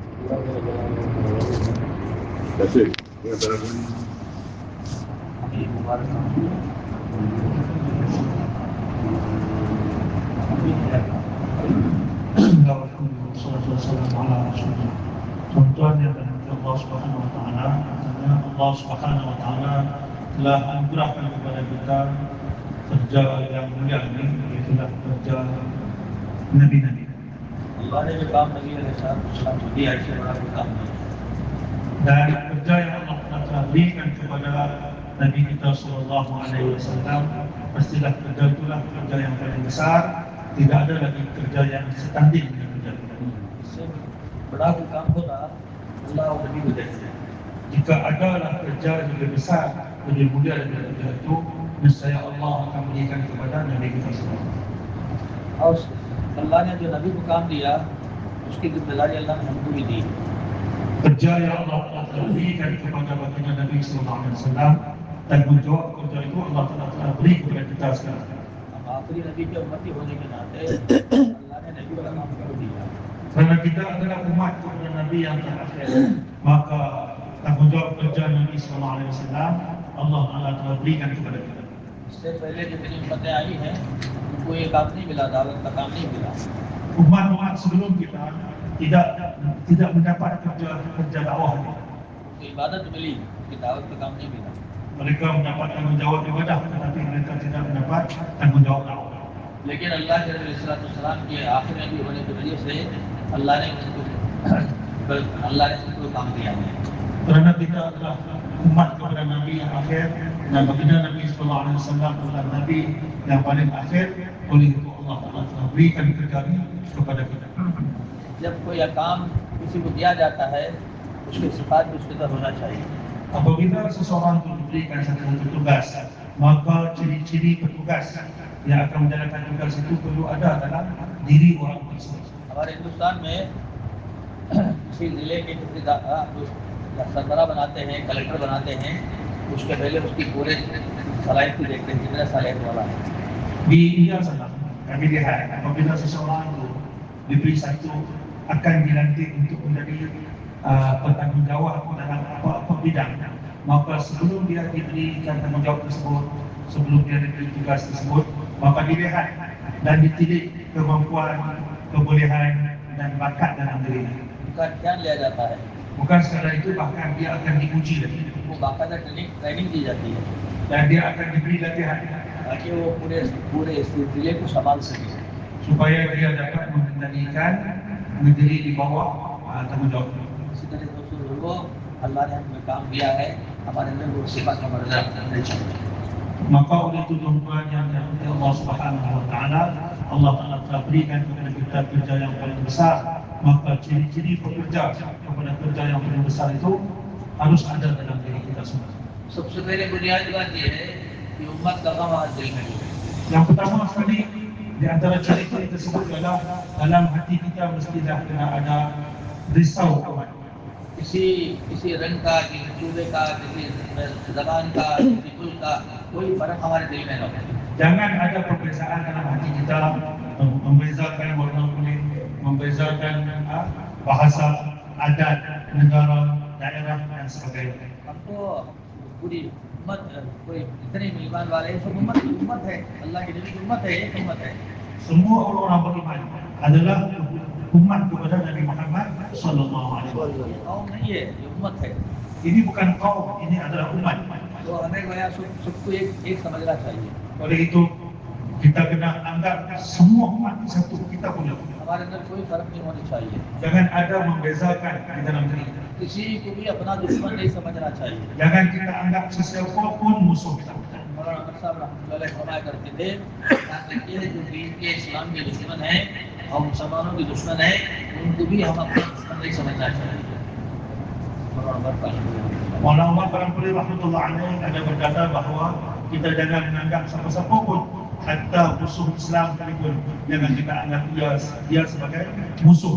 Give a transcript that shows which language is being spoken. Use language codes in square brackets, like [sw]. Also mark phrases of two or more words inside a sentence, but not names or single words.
[en] That's it. Yeah, but [ms] Tuan-tuan yang dirahmati [ar] الله سبحانه وتعالى, [ms] katanya [ar] الله سبحانه وتعالى [ms] telah anugerahkan kepada kita kerja yang mulia ini, iaitu kerja Nabi-Nabi. [hi] Allah ने जो काम नबी अलैहिस्सलाम को दिया इससे बड़ा कोई काम नहीं। [ms] Dan kerja yang Allah telah berikan kepada Nabi kita [ar] صلى الله عليه وسلم, [ms] pastilah kerja itulah kerja yang paling besar. Tidak ada lagi kerja yang setanding dengan kerja itu. [hi] इससे बड़ा कोई काम होता अल्लाह और नबी को देखते हैं। [ms] Jika adalah kerja yang lebih besar, lebih mulia daripada kerja itu, nescaya Allah akan berikan kepada Nabi kita semua. [hi] और अल्लाह ने जो नबी को काम दिया उसकी जिम्मेदारी अल्लाह ने हमको भी दी। [ms] Kerja yang Allah telah berikan kepada baginda Nabi [ar] صلى الله عليه وسلم, [ms] tanggungjawab kerja itu Allah telah beri kepada kita sekarang. [hi] हम आखिरी नबी के उम्मती होने के नाते अल्लाह ने नबी का काम कर दिया। [ms] Kerana kita adalah umat kepada Nabi yang terakhir, maka tanggungjawab kerja Nabi [ar] صلى الله عليه وسلم [ms] Allah telah berikan kepada kita. [hi] इससे पहले जितनी उम्मतें आई हैं उनको ये काम नहीं मिला, दावत का काम नहीं मिला। [ms] Umat-umat sebelum kita tidak mendapat kerja dakwah ini. [hi] उनको इबादत मिली, कि दावत का काम नहीं मिला। [ms] Mereka mendapat tanggungjawab ibadah, tetapi mereka tidak mendapat tanggungjawab dakwah. [hi] लेकिन अल्लाह के नबी [ar] صلى الله عليه وسلم [hi] के आखिरी नबी होने की वजह से अल्लाह ने उनको काम दिया है। [ms] Kerana kita adalah umat kepada Nabi yang akhir, dan baginda Nabi [ar] صلى الله عليه وسلم [ms] adalah Nabi yang paling akhir, oleh itu Allah telah berikan kerja ini kepada kita. [hi] जब कोई काम किसी को दिया जाता है उसके सिफात भी उसके अंदर होना चाहिए। [ms] Apabila seseorang itu diberikan satu tugas, maka ciri-ciri petugas yang akan menjalankan tugas itu perlu ada dalam diri orang tersebut. [hi] हमारे हिंदुस्तान में किसी जिले के किसी सरबरा बनाते हैं, कलेक्टर बनाते हैं, उसके पहले उसकी पूरे सलाहियत को देखते हैं कितना सलाहियत वाला है। [ms] Di India sana, kami lihat apabila seseorang itu diberi satu akan dilantik untuk menjadi bertanggungjawab dalam apa-apa bidang, maka sebelum dia diberikan tanggungjawab tersebut, sebelum dia diberi tugas tersebut, maka dilihat dan ditilik kemampuan, kebolehan dan bakat dalam dirinya. [hi] उनका ध्यान लिया जाता है, [ms] Bukan sekadar itu, bahkan dia akan diuji lagi [hi] उनको बाकायदा ट्रेनिंग दी जाती है [ms] dan dia akan diberi latihan [hi] ताकि वो पूरे इस जिले को संभाल सके। [ms] supaya dia dapat mengendalikan negeri di bawah tanggungjawab. [hi] इसी तरह दोस्तों वो अल्लाह ने हमें काम दिया है, हमारे अंदर वो सिफात का मर्जा नहीं चाहिए। [ms] Maka oleh itu tuan-tuan yang dirahmati [ar] الله سبحانه وتعالى, الله تعالى [ms] telah berikan kepada kita kerja yang paling besar. Maka ciri-ciri pekerja kepada kerja yang paling besar itu harus ada dalam diri kita semua. [hi] सबसे पहले बुनियादी बात ये है कि उम्मत का गम आज दिल में है। [ms] Yang pertama sekali di antara ciri-ciri tersebut adalah dalam hati kita mestilah kena ada risau umat. [hi] किसी रंग का, किसी सूबे का, किसी जबान का, किसी कुल का कोई फर्क हमारे दिल में न हो। [ms] Jangan ada perbezaan dalam hati kita, membezakan warna kulit, membezakan bahasa, adat, negara, daerah dan sebagainya. [hi] हमको पूरी उम्मत, कोई इतने ईमान वाले सब उम्मत है, अल्लाह की नबी की उम्मत है, एक उम्मत है। [ms] Semua orang beriman adalah umat kepada Nabi Muhammad [ar] صلى الله عليه وسلم. [hi] ये कौम नहीं है, ये उम्मत है। [ms] Ini bukan kaum, ini adalah umat. [hi] तो हमें गोया सबको एक समझना चाहिए। [ms] Oleh itu kita kena anggap semua umat satu, kita punya. [hi] हमारे अंदर कोई फर्क नहीं होनी चाहिए। [ms] Jangan ada membezakan di dalam diri kita. [hi] किसी को भी अपना दुश्मन नहीं समझना चाहिए। [ms] Jangan kita anggap sesiapa pun musuh kita. [hi] मौलाना अहमद साहब [ar] رحمة الله عليه [hi] फरमाया करते थे, ये जो दीन के इस्लाम के दुश्मन है और मुसलमानों के दुश्मन है, उनको भी हम अपना दुश्मन नहीं समझना चाहिए। [ms] Maulana Umar Barangkali [ar] رحمة الله عليه [ms] ada berkata bahawa kita jangan menganggap siapa-siapa pun, hatta musuh Islam sekalipun, jangan kita anggap dia sebagai musuh.